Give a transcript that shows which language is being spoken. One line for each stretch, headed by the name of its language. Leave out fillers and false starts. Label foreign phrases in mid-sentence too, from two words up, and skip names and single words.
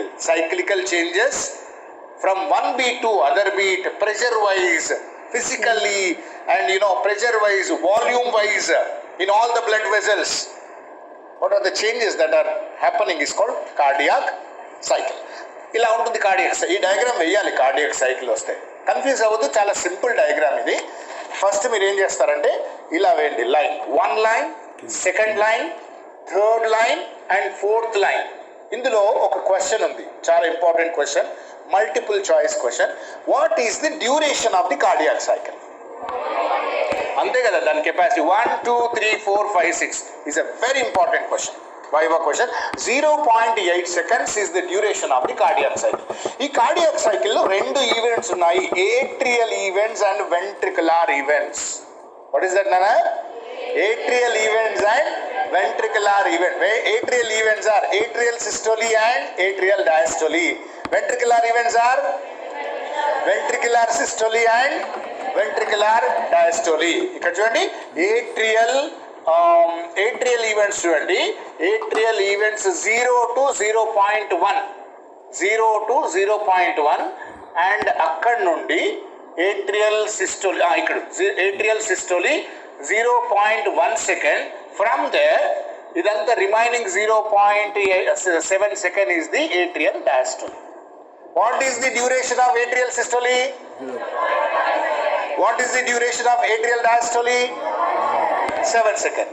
English: Cyclical changes from one beat to other beat, pressure wise, physically, and pressure wise, volume wise, in all the blood vessels. What are the changes that are happening is called cardiac cycle.
Telugu: ఇలా ఉంటుంది
English: cardiac cycle.
Telugu: ఈ డయాగ్రామ్ వేయాలి
English: cardiac cycle
Telugu: వస్తే. కన్ఫ్యూజ్ అవ్వద్దు, చాలా
English: simple diagram
Telugu: ఇది. ఫస్ట్ మీరు ఏం చేస్తారంటే ఇలా వేయండి లైన్,
English: one line, second line, third line and fourth line.
Telugu: ఇందులో ఒక క్వశ్చన్ ఉంది, చాలా
English: important question, multiple choice question. what is the duration of the cardiac cycle?
Telugu: అంతే కదా, దాని
English: capacity 1, 2, 3, 4, 5, 6 is a very important question. Viva question. 0.8 seconds is the duration of the cardiac cycle.
Telugu: ఈ
English: cardiac cycle
Telugu: లో రెండు ఈవెంట్స్ ఉన్నాయి,
English: atrial events and ventricular events. What is that, Nana? Atrial events and ventricular events. Atrial events are atrial systole and atrial diastole. Ventricular events are ventricular systole and ventricular diastole.
Telugu: ఇక్కడ చూడండి,
English: atrial events చూడండి, atrial events 0 to 0.1, 0 to 0.1 and
Telugu: అక్కడ నుండి
English: atrial systole, ఇక్కడ atrial systole 0.1 second. From there ఇదంతా రిమైనింగ్ 0.7 second is the atrial diastole. What is the duration of atrial systole? What is the duration of atrial diastole? 7 seconds.